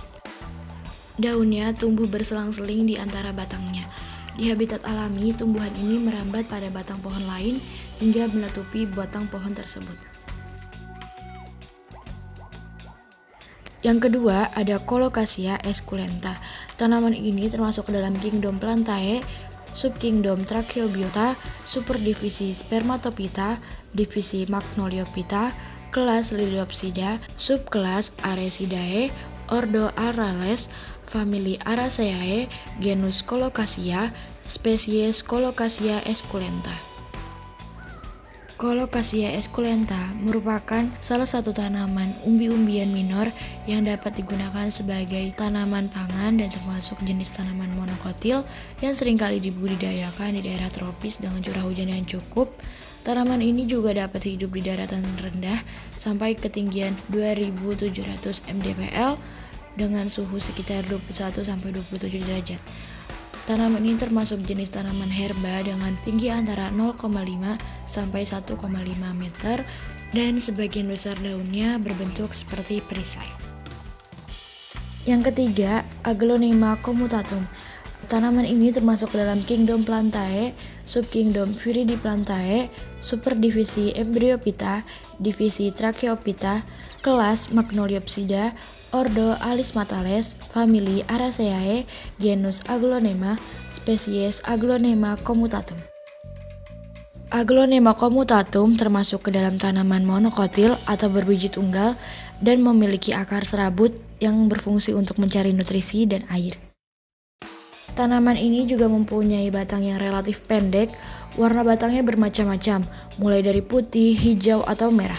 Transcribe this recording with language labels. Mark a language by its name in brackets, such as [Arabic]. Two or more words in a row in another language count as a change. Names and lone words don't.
[Indonesian] Daunnya tumbuh berselang-seling di antara batangnya. Di habitat alami, tumbuhan ini merambat pada batang pohon lain hingga menutupi batang pohon tersebut. Yang kedua ada Colocasia esculenta. Tanaman ini termasuk ke dalam kingdom Plantae, subkingdom Tracheobiota, superdivisi Spermatophyta, divisi Magnoliophyta, kelas Liliopsida, subkelas Arecidae, ordo Arales, famili Araceae, genus Colocasia, spesies Colocasia esculenta. Colocasia esculenta merupakan salah satu tanaman umbi-umbian minor yang dapat digunakan sebagai tanaman pangan dan termasuk jenis tanaman monokotil yang seringkali dibudidayakan di daerah tropis dengan curah hujan yang cukup. Tanaman ini juga dapat hidup di daratan rendah sampai ketinggian 2700 mdpl dengan suhu sekitar 21-27 derajat. Tanaman ini termasuk jenis tanaman herba dengan tinggi antara 0,5 sampai 1,5 meter dan sebagian besar daunnya berbentuk seperti perisai. Yang ketiga, Aglonema commutatum. Tanaman ini termasuk dalam kingdom Plantae, subkingdom Viridiplantae, superdivisi Embryophyta, divisi Tracheophyta, kelas Magnoliopsida, ordo Alismatales, famili Araceae, genus Aglonema, spesies Aglonema commutatum. Aglonema commutatum termasuk ke dalam tanaman monokotil atau berbiji tunggal dan memiliki akar serabut yang berfungsi untuk mencari nutrisi dan air. Tanaman ini juga mempunyai batang yang relatif pendek, warna batangnya bermacam-macam, mulai dari putih, hijau, atau merah.